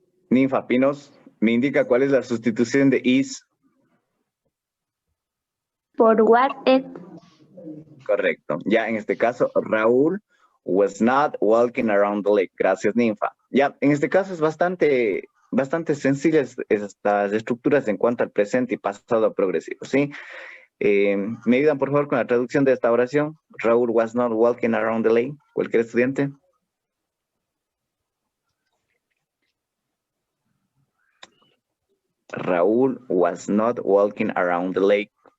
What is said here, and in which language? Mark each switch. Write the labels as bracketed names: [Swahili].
[Spanish] Ninfa Pinos, me indica cuál es la sustitución de is. Por what it. Correcto. Ya en este caso, [English] Raúl was not walking around the lake. [Spanish] Gracias, Ninfa. Ya, en este caso es bastante sencillas estas estructuras en cuanto al presente y pasado progresivo, ¿sí? ¿Me ayudan, por favor, con la traducción de esta oración? [English] Raúl was not walking around the lake. [Spanish] ¿Cualquier estudiante? [English] Raúl was not walking around the lake.